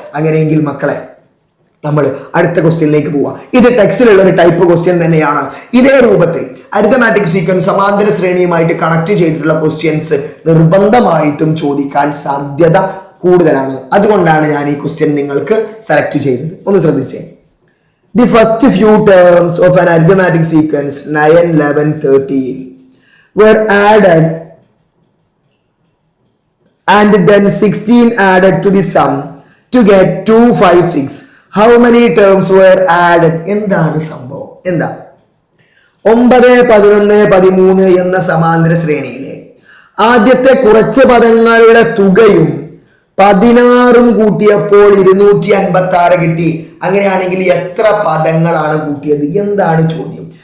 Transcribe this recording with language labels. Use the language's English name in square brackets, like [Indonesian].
[Malayalam] അങ്ങനെയെങ്കിൽ മക്കളെ നമ്മൾ അടുത്ത ക്വസ്റ്റ്യനിലേക്ക് പോവാം. ഇത് ടെക്സ്റ്റിലുള്ള ഒരു ടൈപ്പ് ക്വസ്റ്റ്യൻ തന്നെയാണ്. ഇതേ രൂപത്തിൽ അരിത്തമാറ്റിക് സീക്വൻസ് സമാന്തര ശ്രേണിയുമായിട്ട് കണക്ട് ചെയ്തിട്ടുള്ള ക്വസ്റ്റ്യൻസ് നിർബന്ധമായിട്ടും ചോദിക്കാൻ സാധ്യത കൂടുതലാണ്. അതുകൊണ്ടാണ് ഞാൻ ഈ ക്വസ്റ്റ്യൻ നിങ്ങൾക്ക് സെലക്ട് ചെയ്തത്. ഒന്ന് ശ്രദ്ധിച്ചേ. [English] The first few terms of an arithmetic sequence 9, 11, 13 were added and then 16 added to the sum to get 2, 5, 6. How many terms were added? [Malayalam] എന്താണ് സംഭവം? എന്താ 9, 11, 13 എന്ന സമാന്തര ശ്രേണിയിലെ ആദ്യത്തെ കുറച്ച് പദങ്ങളുടെ തുകയും 16 കൂട്ടിയപ്പോൾ 256 കിട്ടി. അങ്ങനെയാണെങ്കിൽ എത്ര പദങ്ങളാണ് കൂട്ടിയത്? എന്താണ് ചോദ്യം?